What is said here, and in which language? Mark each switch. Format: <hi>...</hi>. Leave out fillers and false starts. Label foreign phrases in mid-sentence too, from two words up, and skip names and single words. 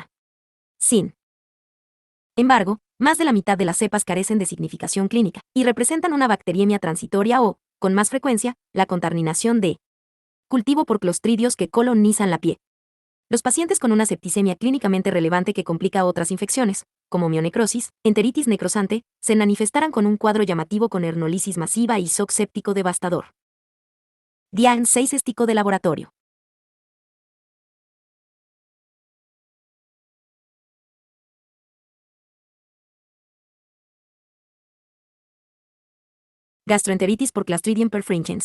<es>Sin embargo, más de la mitad de las cepas carecen de significación clínica y representan una bacteriemia transitoria o, con más frecuencia, la contaminación de cultivo por clostridios que colonizan la piel. Los pacientes con una septicemia clínicamente relevante que complica otras infecciones, como mionecrosis, enteritis necrosante, se manifestarán con un cuadro llamativo con hernolisis masiva y shock séptico devastador. DIAN 6 estico de laboratorio. Gastroenteritis por Clostridium perfringens.</es>